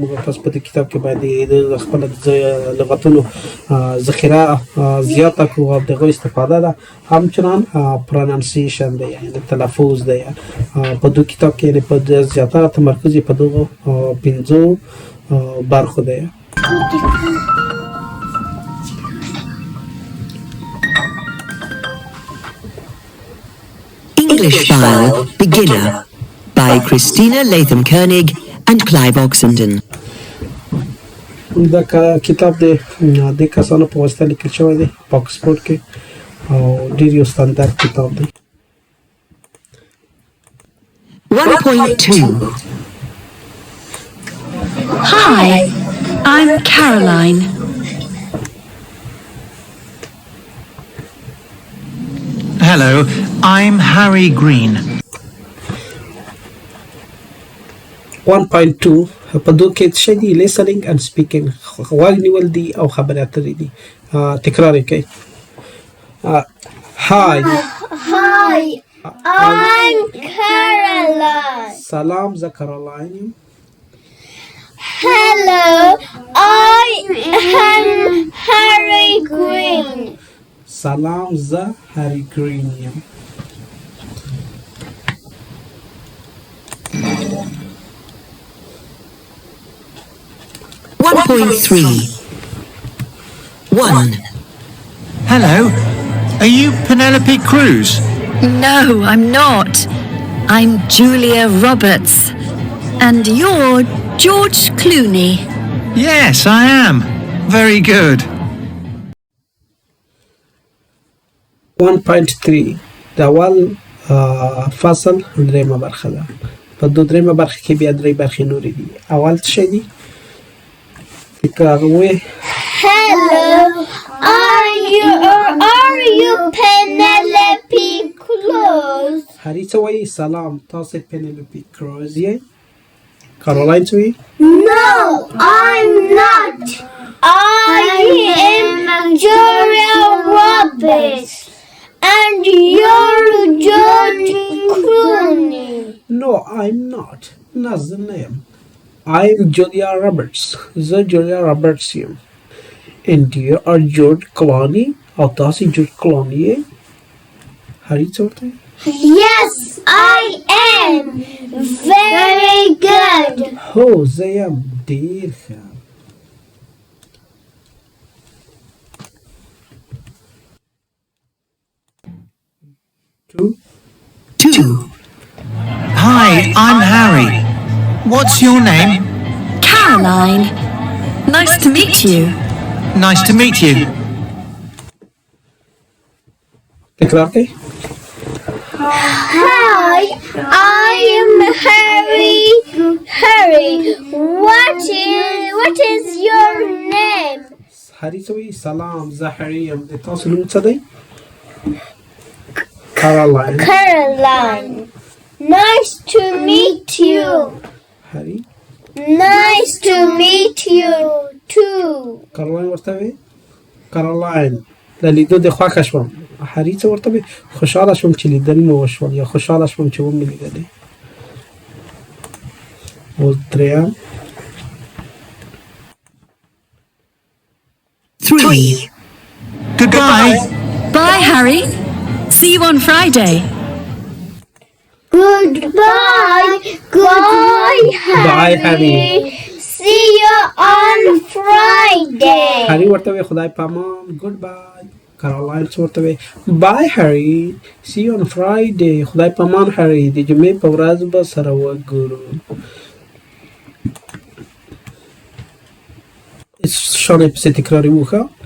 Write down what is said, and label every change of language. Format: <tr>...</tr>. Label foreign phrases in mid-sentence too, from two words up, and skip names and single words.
<ps>موږ تاسو په دې کتاب کې باید د خپل لغتونو ذخیره زیاته کړو او دغه استفاده ده. همچنان پرونانسیشن دی یعنی تلفظ دی. په دې کتاب کې په زیاتره تمرکز په دغو 5 برخو دی.</ps> <en>English File Beginner by Christina Latham Koenig and Clive Oxenden.</en> <ps>دا کتاب د کسانو په واسطه لیکل شوی دی په آکسفورډ کې او ډېر یو ستاندرد کتاب دی. 1.2</ps> <en>Hi, I'm Caroline. Hello, I'm Harry Green.</en> <ps>1.2 په دوه کې څه دي؟</ps> <en>listening and speaking.</en> <ps>غوږ نیول دي او خبرې اترې دي. تکرار یې کوي.</ps> <en>Hi, I'm Caroline.</en> <ps>سلام، زه کارولاین یم.</ps> <en>Hello, I am Harry Green.</en> <ps>سلام، زه هری گرین یم.</ps> <en>One. Hello, are you Penelope Cruz? No, I'm not. I'm Julia Roberts. And you're George Clooney. Yes, I am. Very good.</en> <ps>1.3 د اول فصل درېیمه برخه ده. په درېیمه برخه کې بیا 3 برخې نورې دي. اول څه دی؟ تکرار وې.</ps> <en>Hello, are you Penelope Cruz?</en> <ps>هری څه وایي؟ سلام، تاسو پینلوپی کروز یې؟ کارولاین څه وایي؟</ps> <en>No, I'm not. I am Julia Roberts. And you're George Clooney. No, I'm not. Not the name. I'm Julia Roberts. The Julia Roberts یم. And you are George Clooney.</en> <ps>او تاسو جورج کلونی یې؟ هری څه ورته وایي؟</ps> <en>Yes, I am. Very good.</en> <ps>هو زه یم. ډېر ښه.</ps> <en>Two. Hi, I'm Harry. What's your name? Caroline. Nice to meet you. Nice to meet you.</en> <ps>تکرار کوي.</ps> <en>Hi, I am Harry. What is your name?</en> <ps>هری څه وایي؟ سلام، زه هری یم. د تاسو نوم څه دی؟</ps> <en>Caroline. Caroline. Nice to meet you. هری Nice to meet you too.</en> <ps>کارولاین ورته وایي. کارولاین، د لیدو د خوښه شوم. هری څه ورته وایي؟ خوشحاله شوم چې لیدل مو وشول یا خوشحاله شوم چې ومې لیدلې. اوس درېیم. 3.</ps> <en>Goodbye. Bye, Harry. See you on Friday. Goodbye, Bye, Harry. See you on Friday.</en> <ps>هری ورته وایي خدای پامان.</ps> <en>Good bye.</en> <ps>کارولاین څه ورته وایي؟ بای هری.</ps> <en>See you on Friday.</en> <ps>خدای پامان</ps> <en>هری.</en> <ps>د جمعې په ورځ به سره وګورو. شانې پسې تکراري وښه.</ps>